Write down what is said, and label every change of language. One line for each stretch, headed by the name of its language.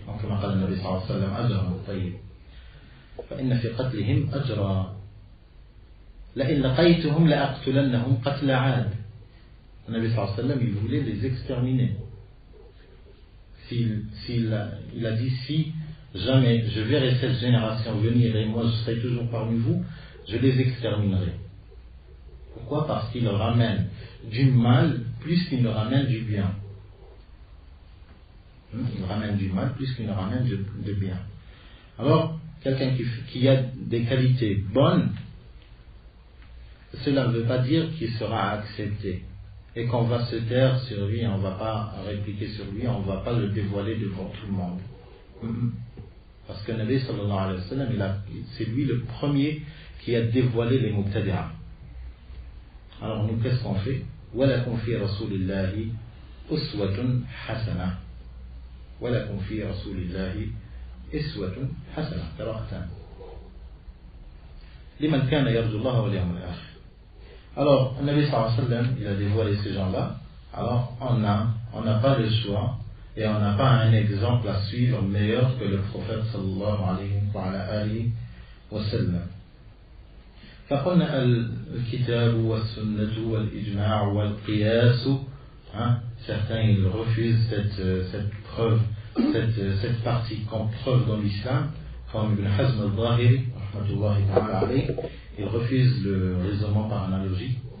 Arabic: كما قال النبي صلى الله عليه وسلم أجرا طيب فإن في قتلهم أجرا لئن لقيتهم لأقتلنهم قتل عاد. النبي صلى الله عليه وسلم
French: il voulait les exterminer. Il a dit si jamais je verrai cette génération venir et moi je serai toujours parmi vous, je les exterminerai. Pourquoi? Parce qu'ils ramènent du mal plus qu'ils ne ramènent du bien. Il ramène du mal plus qu'il ne ramène de bien. Alors, quelqu'un qui a des qualités bonnes, cela ne veut pas dire qu'il sera accepté et qu'on va se taire sur lui, on ne va pas répliquer sur lui, on ne va pas le dévoiler devant tout le monde. Parce que le Nabi sallallahu alayhi wa sallam, c'est lui le premier qui a dévoilé les Mubtadi'a. Alors nous, qu'est-ce qu'on fait?
Arabic: وَلَكُمْ فِي رَسُولِ اللَّهِ أُسْوَةٌ حَسَنَةٌ. ولكم في رسول الله أسوة حسنة قراءتان لمن كان يرجو الله واليوم الآخر.
French: Alors, le Nabi sallallahu alayhi wa sallam, il a dévoilé ces gens-là. Alors, on n'a pas le choix et on n'a pas un exemple à suivre meilleur que le prophète sallallahu alayhi wa sallam.
Arabic: فقلنا الكتاب والسنة والإجماع والقياس.
French: Certains ils refusent cette preuve, cette partie comme preuve dans l'islam, comme Ibn Hazm al-Zahiri, rahmatullahi ta'ala alayhi, ils refusent le raisonnement par analogie.